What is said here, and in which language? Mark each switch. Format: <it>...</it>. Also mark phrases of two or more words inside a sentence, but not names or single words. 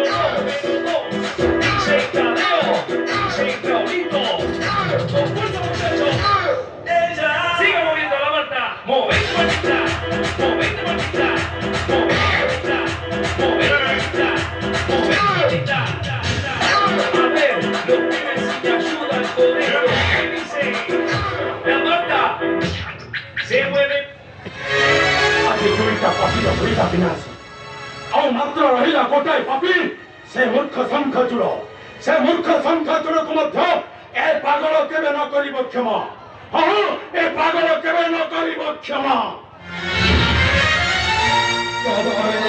<es>dos, dice Tadeo, dice Claudito, con fuerza muchachos, sigue moviendo la manta, movete manita, movete manita, movete manita, movete manita, movete manita, a ver, los pibes si te ayudan con esto, que dice, la manta, se mueve.</es> <or>ଆଜି ଦୁଇଟା ପାପୀର ଦୁଇଟା ବିନାଶୀ ଆଉ ମାତ୍ର ରହିଲା ଗୋଟାଏ ପାପୀ ସେ ମୂର୍ଖ ଶଙ୍ଖଚୂଡ଼ ସେ ମୂର୍ଖ ଶଙ୍ଖଚୂଡ଼କୁ ମଧ୍ୟ ଏ ପାଗଳ କେବେ ନ କରିବ କ୍ଷମା ହଁ ଏ ପାଗଳ କେବେ ନ କରିବ କ୍ଷମା</or>